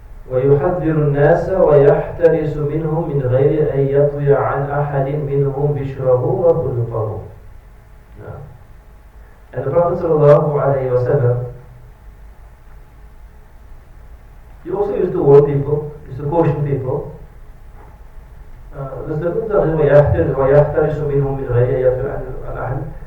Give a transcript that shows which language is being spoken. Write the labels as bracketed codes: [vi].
[ar] ويحذر الناس ويحترس منهم من غير أن يطوي عن أحد منهم بشره وخلقه. [en] And the Prophet sallallahu alaihi wasallam, he also used to warn people, used to caution people. There's the [ar] ويحترس منهم من غير أن يطوي عن أحد.